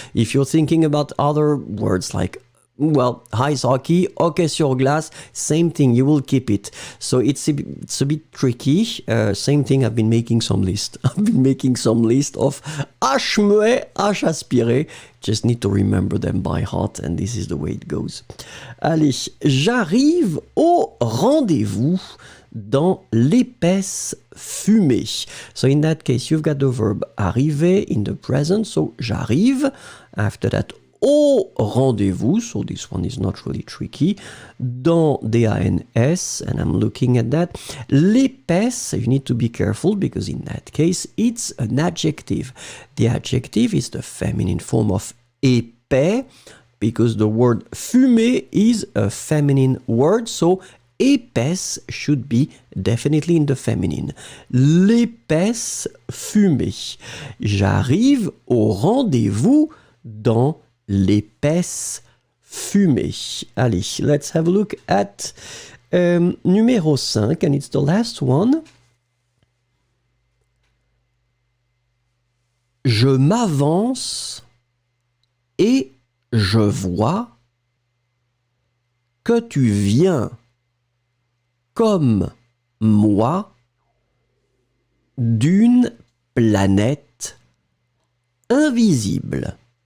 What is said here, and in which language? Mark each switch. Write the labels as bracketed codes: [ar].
[en] If you're thinking about other words like, well, ice hockey, [fr] hockey sur glace, [en] same thing, you will keep it. So it's a bit tricky. Same thing, I've been making some list. I've been making some list of H muet, H aspiré. Just need to remember them by heart, and this is the way it goes. [fr] Allez, j'arrive au rendez-vous dans l'épaisse fumée. [en] So in that case, you've got the verb arriver in the present. So j'arrive. After that, au rendez-vous. So this one is not really tricky. Dans D-A-N-S, and I'm looking at that. L'épaisse, you need to be careful because in that case, it's an adjective. The adjective is the feminine form of épais because the word fumer is a feminine word. So épaisse should be definitely in the feminine. [fr] L'épaisse fumée. J'arrive au rendez-vous dans l'épaisse fumée. [en] Allez, let's have a look at [fr] numéro 5, [en] and it's the last one. [fr] Je m'avance et je vois que tu viens comme moi d'une planète invisible.